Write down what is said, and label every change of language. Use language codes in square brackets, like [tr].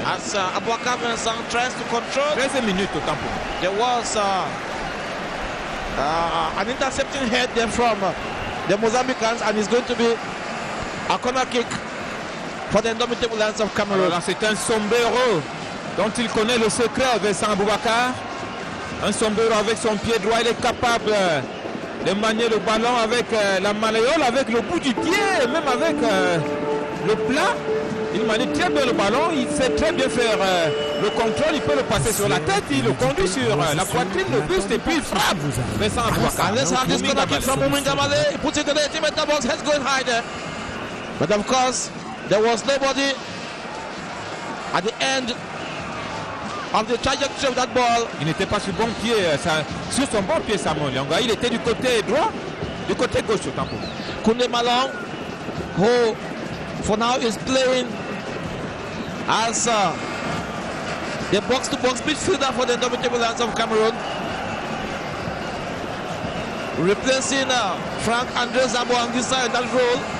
[en] As Abouakar Vincent tries to control. [fr] 13 minutes au temps pour. [en] There was an intercepting head there from the Mozambicans, and it's going to be a corner kick for the Indomitable Lions of Cameroon. [fr] Alors c'est un sombrero dont il connaît le secret, Vincent Abouakar. Un sombrero avec son pied droit, il est capable de manier le ballon avec la malléole, avec le bout du pied, même avec le plat. Il manie très bien le ballon, il sait très bien faire le contrôle, il peut le passer sur la tête, il le conduit sur la poitrine, le buste et puis il frappe. Vincent Abouakar. [en] And let's have this corner kick from Muminga Male. He puts it to the teammate the box, head's going high there. But of course, there was nobody at the end of the trajectory of that ball. [fr] Il n'était pas sur bon pied, sur son bon pied, Samuel Lyonga. Il était du côté droit, du côté gauche au tempo. [en] Koundé Malong, who for now is playing as the box-to-box midfielder for the Indomitable Lions of Cameroon, replacing Frank Andre Zabo Anguissa in that role.